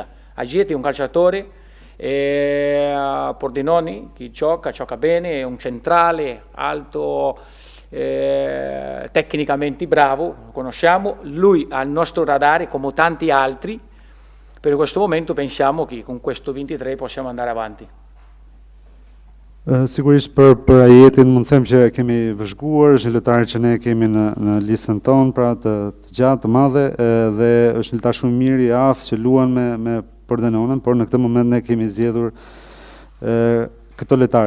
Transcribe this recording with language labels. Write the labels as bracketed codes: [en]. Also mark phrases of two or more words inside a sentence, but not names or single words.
[it] Agiti è un calciatore, Pordenone che gioca bene, è un centrale, alto, tecnicamente bravo, lo conosciamo, lui ha il nostro radar come tanti altri, per questo momento pensiamo che con questo 23 possiamo andare avanti. [sq] Sigurisht për Ajetin mund të them që kemi vëzhguar, është një lojtar që ne kemi në listën tonë, pra të gjatë, të madhe, dhe është një lojtar shumë i mirë, i aftë që luan me Pordenonën, por në këtë moment ne kemi zgjedhur këto lojtarë.